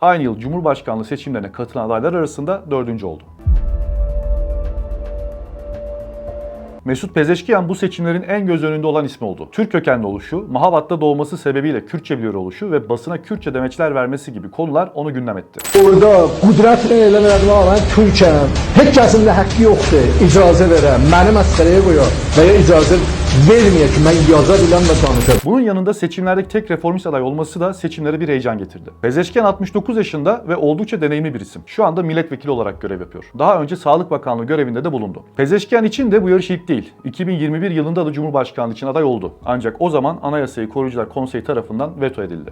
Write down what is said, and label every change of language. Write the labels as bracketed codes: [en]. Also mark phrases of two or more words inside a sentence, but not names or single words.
[tr] Aynı yıl Cumhurbaşkanlığı seçimlerine katılan adaylar arasında 4. oldu. Mesut Pezeşkiyan bu seçimlerin en göz önünde olan ismi oldu. Türk kökenli oluşu, Mahabat'ta doğması sebebiyle Kürtçe biliyor oluşu ve basına Kürtçe demeçler vermesi gibi konular onu gündem etti. [az] Orada qudrətlə elə verdim, mən Türkəm. Heç kəsin də haqqı yoxdur. İcazə verəm, məni məsələyə qoyar və ya icazə verməyək ki, mən yaza biləm və danışam. [tr] Bunun yanında seçimlerdeki tek reformist aday olması da seçimlere bir heyecan getirdi. Pezeşkiyan 69 yaşında ve oldukça deneyimli bir isim. Şu anda milletvekili olarak görev yapıyor. Daha önce Sağlık Bakanlığı görevinde de bulundu. Pezeşkiyan için de bu yarış ilk değil. 2021 yılında da Cumhurbaşkanlığı için aday oldu. Ancak o zaman Anayasayı Koruyucular Konseyi tarafından veto edildi.